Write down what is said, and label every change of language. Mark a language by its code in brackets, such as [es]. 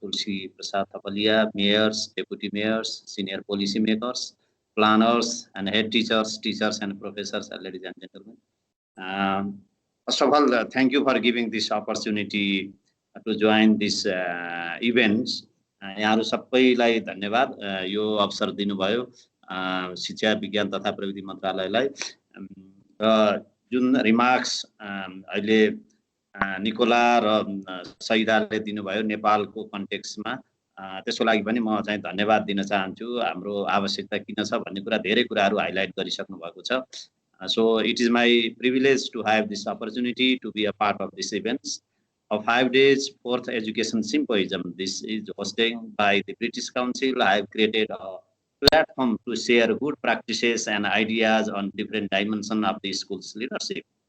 [en] Tulsi Prasad Thapalia, mayors, deputy mayors, senior policymakers, planners, and head teachers, and professors, ladies and gentlemen. First of all, thank you for giving this opportunity to join this events. [ne] यहाँहरु सबैलाई धन्यवाद यो अवसर दिनुभयो शिक्षा विज्ञान तथा प्रविधि मन्त्रालयलाई र जुन रिमार्क्स अहिले निकोला र सैदाले दिनुभयो नेपालको कन्टेक्स्टमा त्यसको लागि पनि म चाहिँ धन्यवाद दिन चाहन्छु। हाम्रो आवश्यकता किन छ भन्ने कुरा धेरै कुराहरु हाइलाइट गरिसक्नु भएको छ। [en] So it is my privilege to have this opportunity to be a part of this events. Of 5 days, 4th Education Symposium. This is hosted by the British Council. I have created a platform to share good practices and ideas on different dimensions of the school's leadership.